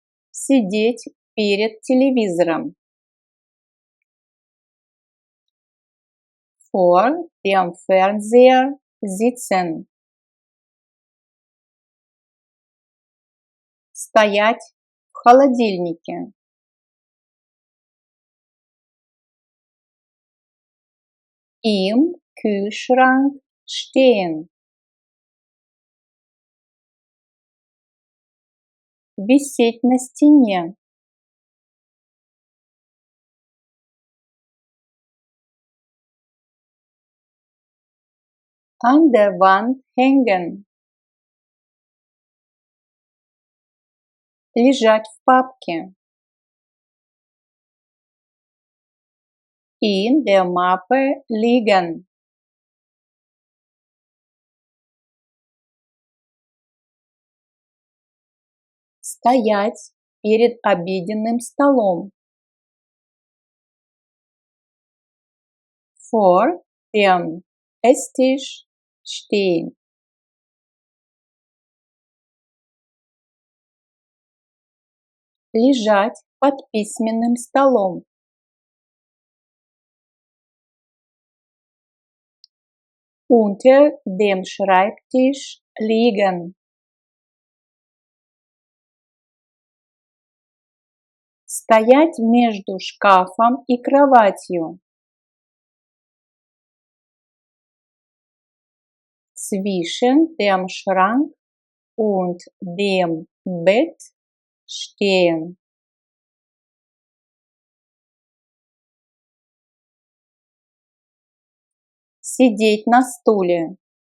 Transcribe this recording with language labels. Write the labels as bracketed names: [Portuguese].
[Russian] Сидеть перед телевизором. [German] Vor dem Fernseher sitzen. [Russian] Стоять в холодильнике. [German] Im Kühlschrank stehen. [Russian] Висеть на стене. [German] An der Wand hängen. [Russian] Лежать в папке. [German] In der Mappe liegen. [Russian] Стоять перед обеденным столом. [German] Vor dem Esstisch stehen. [Russian] Лежать под письменным столом. [German] Unter dem Schreibtisch liegen. [Russian] Стоять между шкафом и кроватью. [German] Zwischen dem Schrank und dem Bett stehen. [Russian] Сидеть на стуле.